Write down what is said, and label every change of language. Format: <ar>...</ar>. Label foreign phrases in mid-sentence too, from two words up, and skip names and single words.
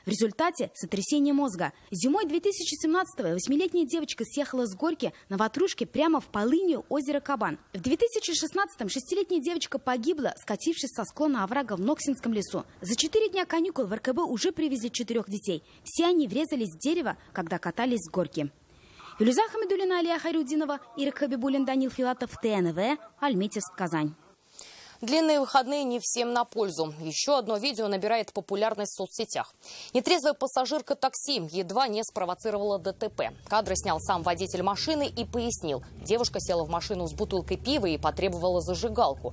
<ru>В результате сотрясение мозга. Зимой 2017-го 8-летняя девочка съехала с горки на ватрушке прямо в полынью озера Кабан. В 2016-м 6-летняя девочка погибла, скатившись со склона оврага в Ноксинском лесу. За 4 дня каникул в РКБ уже привезли 4 детей. Все они врезались в дерево, когда катались с горки. Юлиза Хамидуллина, Алия Хайрудинова, Ирак Хабибуллин, Данил Филатов, ТНВ, Альметьевск, Казань. Длинные выходные не всем на пользу. Еще одно видео набирает популярность в соцсетях. Нетрезвая пассажирка такси едва не спровоцировала ДТП. Кадры снял сам водитель машины и пояснил. Девушка села в машину с бутылкой пива и потребовала зажигалку.</ru>